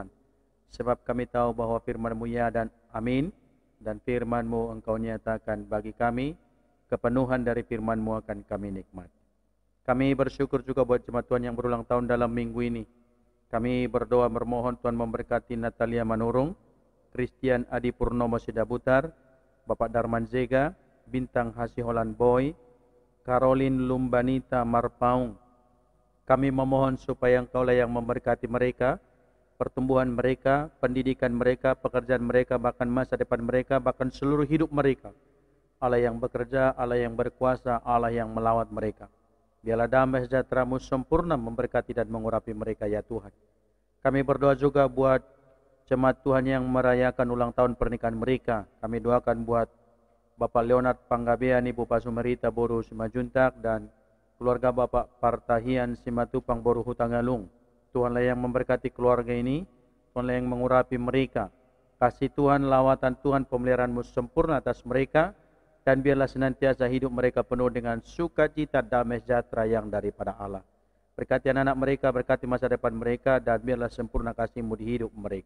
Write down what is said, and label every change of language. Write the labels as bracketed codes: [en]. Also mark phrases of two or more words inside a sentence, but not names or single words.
[id] Sebab kami tahu bahwa firman-Mu ya dan amin, dan firman-Mu Engkau nyatakan bagi kami, kepenuhan dari firman-Mu akan kami nikmati. Kami bersyukur juga buat jemaat Tuhan yang berulang tahun dalam minggu ini. Kami berdoa bermohon Tuhan memberkati Natalia Manurung, Christian Adi Purnomo Sidabutar, Bapak Darman Zega, Bintang Hasiholan Boy, Caroline Lumbanita Marpaung. Kami memohon supaya Engkaulah yang memberkati mereka, pertumbuhan mereka, pendidikan mereka, pekerjaan mereka, bahkan masa depan mereka, bahkan seluruh hidup mereka. Allah yang bekerja, Allah yang berkuasa, Allah yang melawat mereka. Biarlah damai sejahtera-Mu sempurna memberkati dan mengurapi mereka ya Tuhan. Kami berdoa juga buat jemaat Tuhan yang merayakan ulang tahun pernikahan mereka. Kami doakan buat Bapak Leonard Panggabean, Ibu Pasumerita Boru Simajuntak, dan keluarga Bapak Partahian Simatupang Boru Hutangalung. Tuhanlah yang memberkati keluarga ini, Tuhanlah yang mengurapi mereka. Kasih Tuhan, lawatan Tuhan, pemeliharaan-Mu sempurna atas mereka, dan biarlah senantiasa hidup mereka penuh dengan sukacita, damai sejahtera yang daripada Allah. Berkati anak-anak mereka, berkati masa depan mereka, dan biarlah sempurna kasih-Mu di hidup mereka.